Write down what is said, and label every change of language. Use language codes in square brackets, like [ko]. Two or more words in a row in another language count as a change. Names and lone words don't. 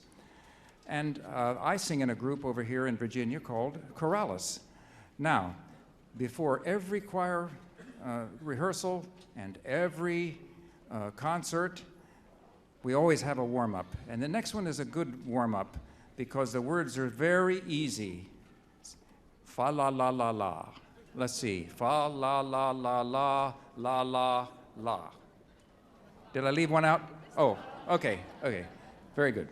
[en] And I sing in a group over here in Virginia called Choralis. Now, before every choir rehearsal and every concert, we always have a warm-up. And the next one is a good warm-up because the words are very easy. Fa la la la la. Let's see. Fa la la la la la la la. Did I leave one out? Oh, okay. Very good.